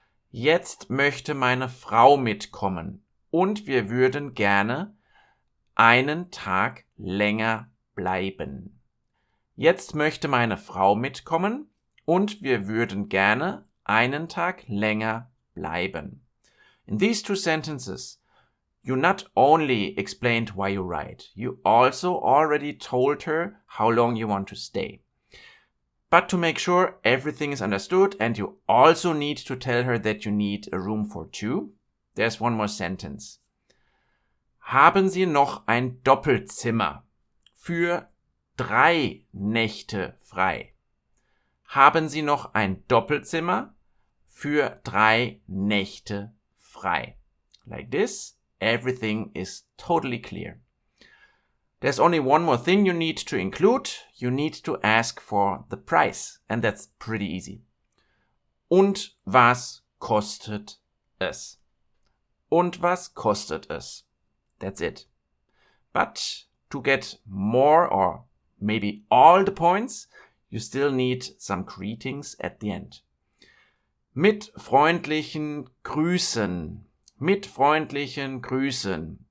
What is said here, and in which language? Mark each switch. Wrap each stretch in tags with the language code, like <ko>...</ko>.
<de>Jetzt möchte meine Frau mitkommen und wir würden gerne einen Tag länger bleiben. Jetzt möchte meine Frau mitkommen und wir würden gerne einen Tag länger bleiben.</de> <en>In these 2 sentences, you not only explained why you write, you also already told her how long you want to stay. But to make sure everything is understood and you also need to tell her that you need a room for 2, there's one more sentence.</en> <de>Haben Sie noch ein Doppelzimmer für 3 Nächte frei? Haben Sie noch ein Doppelzimmer für 3 Nächte frei?</de> <en>Like this, everything is totally clear. There's only one more thing you need to include. You need to ask for the price, and that's pretty easy.</en> <de>Und was kostet es? Und was kostet es?</de> <en>That's it. But to get more or maybe all the points, you still need some greetings at the end.</en> <de>Mit freundlichen Grüßen. Mit freundlichen Grüßen.</de>